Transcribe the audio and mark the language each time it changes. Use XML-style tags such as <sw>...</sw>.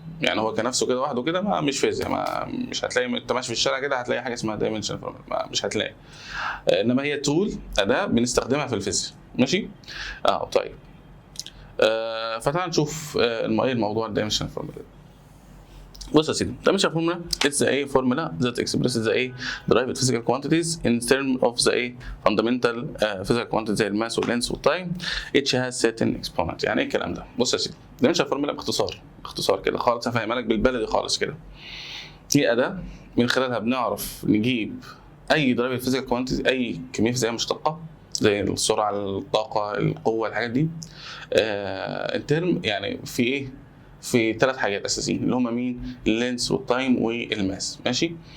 <ar>يعني هو كنفسه كده لوحده كده ما مش فيزياء، ما مش هتلاقي انت ماشي في الشارع كده هتلاقي حاجه اسمها دايمنشن فورمولا، مش هتلاقي. انما هي تول، اداه بنستخدمها في الفيزياء ماشي. طيب. فتعال نشوف ايه الموضوع الدايمنشن فورمولا. بص يا سيدي،</ar> <en>dimensional formula it's a formula that expresses the derived physical quantities in terms of the fundamental physical quantities</en> <ar>زي الماس واللينس والتايم.</ar> <en>each has certain exponent.</en> <ar>يعني ايه الكلام ده؟ بص يا سيدي، dimensional formula باختصار كده خالص، هفهمها لك بالبلدي خالص كده. هي أداة من خلالها بنعرف نجيب أي</ar> <en>derived physical quantities،</en> <ar>أي كمية فيزيائية مشتقة زي السرعة، الطاقة، القوة، الحاجات دي. الترم يعني في ايه؟ في 3 حاجات اساسيين اللي هم مين؟ اللينس والتايم والماس ماشي.</ar>